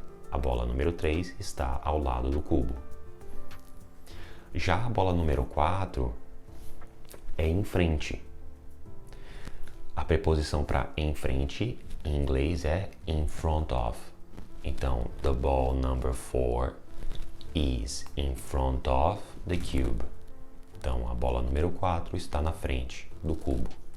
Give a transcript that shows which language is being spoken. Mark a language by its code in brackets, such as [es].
[pt] A bola número 3 está ao lado do cubo. Já a bola número 4 é em frente. A preposição para em frente em inglês é in front of. [en] Então, the ball number 4 is in front of the cube. [pt] Então, a bola número 4 está na frente do cubo.